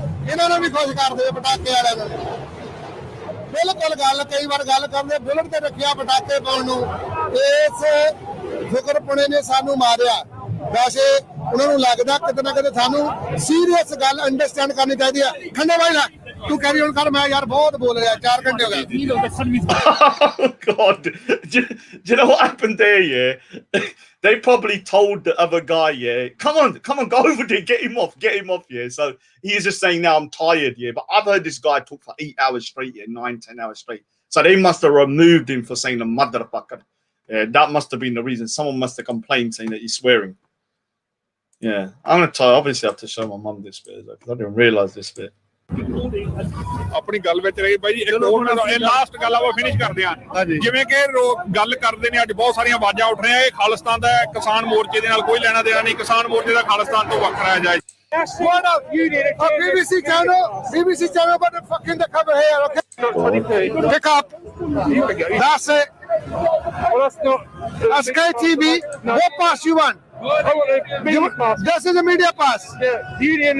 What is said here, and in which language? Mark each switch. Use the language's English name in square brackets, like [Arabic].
[Punjabi] ਇਹਨਾਂ ਨੂੰ ਵੀ ਖੁਸ਼ ਕਰਦੇ ਪਟਾਕੇ ਵਾਲਿਆਂ ਨੂੰ ਬਿਲਕੁਲ ਗੱਲ ਕਈ ਵਾਰ ਗੱਲ ਕਰਦੇ ਬੁਲਟ ਤੇ ਰੱਖਿਆ ਪਟਾਕੇ ਪਾਉਣ ਨੂੰ ਇਸ ਫਿਕਰਪੁਣੇ ਨੇ ਸਾਨੂੰ ਮਾਰਿਆ ਵੈਸੇ ਉਹਨਾਂ ਨੂੰ ਲੱਗਦਾ ਕਿਤੇ ਨਾ ਕਿਤੇ ਸਾਨੂੰ ਸੀਰੀਅਸ ਗੱਲ ਅੰਡਰਸਟੈਂਡ ਕਰਨੀ ਚਾਹੀਦੀ ਹੈ ਖੰਡੇ ਭਾਈ ਨਾ ਤੂੰ ਕੈਰੀ ਔਨ ਕਰ ਮੈਂ ਯਾਰ ਬਹੁਤ ਬੋਲ ਰਿਹਾ 4 ਘੰਟੇ ਹੋ ਗਏ [English] Oh God, do you know what happened there? Yeah, they probably told the other guy, yeah, come on, go over there, get him off, yeah. So he's just saying now I'm tired, yeah. But I've heard this guy talk for 8 hours straight, yeah, 9-10 hours straight. So they must have removed him for saying the motherfucker. Yeah, that must have been the reason. Someone must have complained saying that he's swearing. Yeah, I'm gonna try. Obviously, I have to show my mum this bit because I didn't realize this bit. [Punjabi] ਆਪਣੀ ਗੱਲ ਵਿੱਚ ਰਹੀ ਬਾਈ ਜੀ ਇੱਕ ਹੋਰ ਇਹ last ਗੱਲ ਆ ਉਹ ਫਿਨਿਸ਼ ਕਰਦੇ ਆ ਜਿਵੇਂ ਕਿ ਗੱਲ ਕਰਦੇ ਨੇ ਅੱਜ ਬਹੁਤ ਸਾਰੀਆਂ ਆਵਾਜ਼ਾਂ ਉੱਠ ਰਹੀਆਂ ਇਹ ਖਾਲਿਸਤਾਨ ਦਾ ਕਿਸਾਨ ਮੋਰਚੇ ਦੇ ਨਾਲ ਕੋਈ ਲੈਣਾ ਦੇਣਾ ਨਹੀਂ ਕਿਸਾਨ ਮੋਰਚੇ ਦਾ ਖਾਲਿਸਤਾਨ ਤੋਂ ਵੱਖਰਾ ਹੈ ਜਾਇਜ਼ [English] What up, BBC channel, but the fucking the cover here, okay? Pick up. That's it. That's KTV. What pass you want? This is a media pass. Union